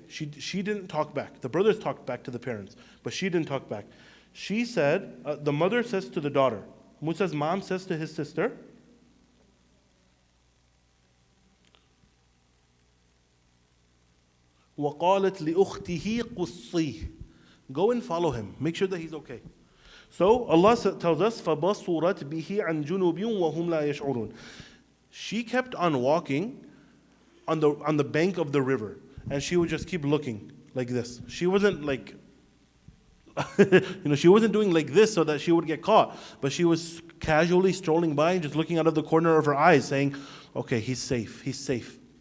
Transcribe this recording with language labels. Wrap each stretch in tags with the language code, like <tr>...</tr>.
<en>She didn't talk back. The brothers talked back to the parents, but she didn't talk back. She said, the mother says to the daughter, Musa's mom says to his sister,</en> <ar>وَقَالَتْ لِأُخْتِهِ قُصِّيهِ.</ar> <en>Go and follow him. Make sure that he's okay. So Allah tells us,</en> <ar>فَبَصُرَتْ بِهِ عَنْ جُنُوبٍ وَهُمْ لَا يَشْعُرُونَ.</ar> <en>She kept on walking on the bank of the river, and she would just keep looking like this. She wasn't like, she wasn't doing like this so that she would get caught, but she was casually strolling by and just looking out of the corner of her eyes, saying, okay, he's safe, he's safe.</en>